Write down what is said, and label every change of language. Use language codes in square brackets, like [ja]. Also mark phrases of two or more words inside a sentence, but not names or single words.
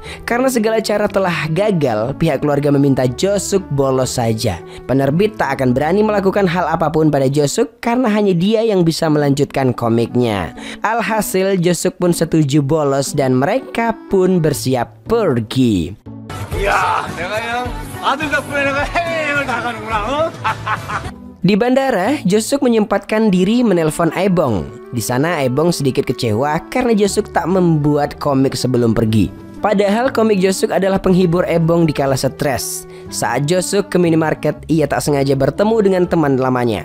[id] Karena segala cara telah gagal, pihak keluarga meminta Josuk bolos saja. Penerbit tak akan berani melakukan hal apapun pada Josuk karena hanya dia yang bisa melanjutkan komiknya. Alhasil Josuk pun setuju bolos dan mereka pun bersiap pergi. [ko] 야, 내가 그냥 아들 덕분에 내가 해외여행을 나가는구나. [id] Di bandara, Josuk menyempatkan diri menelpon Aebong. Di sana Aebong sedikit kecewa karena Josuk tak membuat komik sebelum pergi. Padahal komik Josuk adalah penghibur Aebong di kala stres. Saat Josuk ke minimarket, ia tak sengaja bertemu dengan teman lamanya.